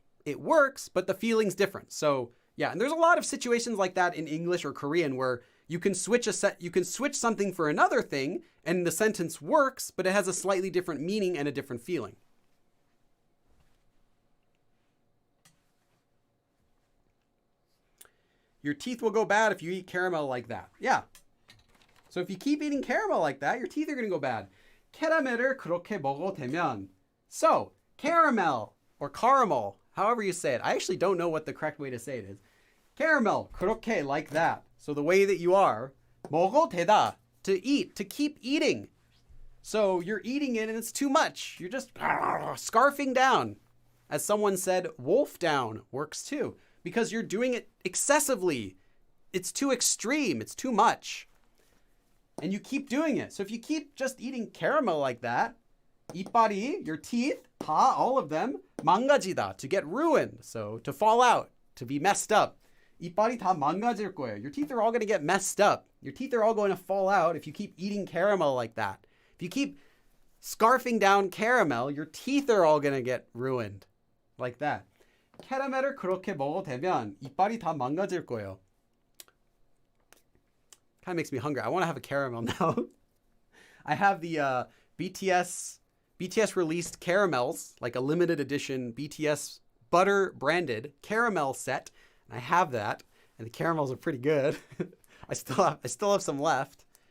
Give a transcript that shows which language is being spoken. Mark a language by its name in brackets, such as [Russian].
[English] It works, but the feeling's different. So yeah, and there's a lot of situations like that in English or Korean where you can switch something for another thing and the sentence works, but it has a slightly different meaning and a different feeling. your teeth will go bad if you eat caramel like that. Yeah. So if you keep eating caramel like that, your teeth are going to go bad. [Korean] 캐러멜을 그렇게 먹어대면. [English] So, caramel or caramel, however you say it. I actually don't know what the correct way to say it is. Caramel, [Korean] 그렇게, [English] like that. So the way that you are, [Korean] 먹어대다, [English] to eat, to keep eating. So you're eating it and it's too much. You're just scarfing down. As someone said, wolf down works too. Because you're doing it excessively. It's too extreme. It's too much. And you keep doing it. So if you keep just eating caramel like that, [Korean] 이빨이, [English] your teeth, [Korean] 다, [English] all of them, [Korean] 망가지다, [English] to get ruined. So to fall out, to be messed up. [Korean] 이빨이 다 망가질 거예요. [English] Your teeth are all going to get messed up. Your teeth are all going to fall out if you keep eating caramel like that. If you keep scarfing down caramel, your teeth are all going to get ruined. Like that. [Korean] 캐러멜을 그렇게 먹어대면 이빨이 다 망가질 거예요. [English] Kind of makes me hungry. I want to have a caramel now. I have the BTS released caramels, like a limited edition BTS butter branded caramel set. And I have that, and the caramels are pretty good. I still have some left.